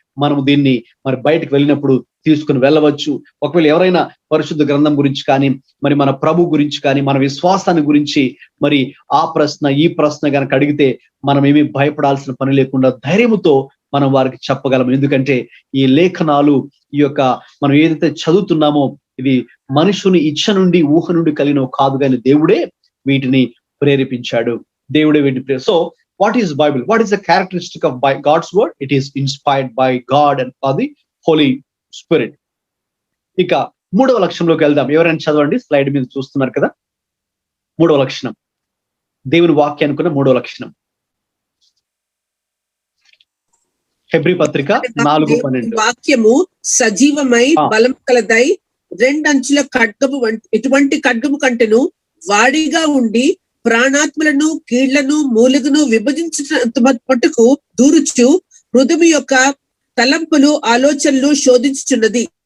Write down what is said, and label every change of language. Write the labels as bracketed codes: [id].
[te] మనము దీన్ని మరి బయటకు వెళ్ళినప్పుడు తీసుకుని వెళ్ళవచ్చు. ఒకవేళ ఎవరైనా పరిశుద్ధ గ్రంథం గురించి కానీ, మరి మన ప్రభు గురించి కానీ, మన విశ్వాసాన్ని గురించి మరి ఆ ప్రశ్న ఈ ప్రశ్న కనుక అడిగితే మనం ఏమీ భయపడాల్సిన పని లేకుండా ధైర్యముతో మనం వారికి చెప్పగలం. ఎందుకంటే ఈ లేఖనాలు, ఈ యొక్క మనం ఏదైతే చదువుతున్నామో ఇది మనుషుని ఇచ్చ నుండి, ఊహ నుండి కలిగినవి కాదు, కానీ దేవుడే వీటిని ప్రేరేపించాడు. దేవుడే వీటిని [en] So what is Bible? What is the characteristic of God's word? It is inspired by God and by the Holy Spirit. [te] ఇక 3వ లక్షణంలోకి వెళ్దాం. ఎవరైనా చదవండి, స్లైడ్ మీద చూస్తున్నారు కదా. 3వ లక్షణం, దేవుని వాక్యానికి ఉన్న 3వ లక్షణం, హెబ్రీ పత్రిక 4:12. వాక్యము సజీవమై బలం కలదై రెండంచుల ఖడ్గము ఎటువంటి ఖడ్గము కంటెను వాడిగా ఉండి ప్రాణాత్మలను కీళ్లను మూలుగును విభజించినంత మట్టుకు దూరుచు హృదయం యొక్క తలంపులు ఆలోచనలు శోధించుచున్నది.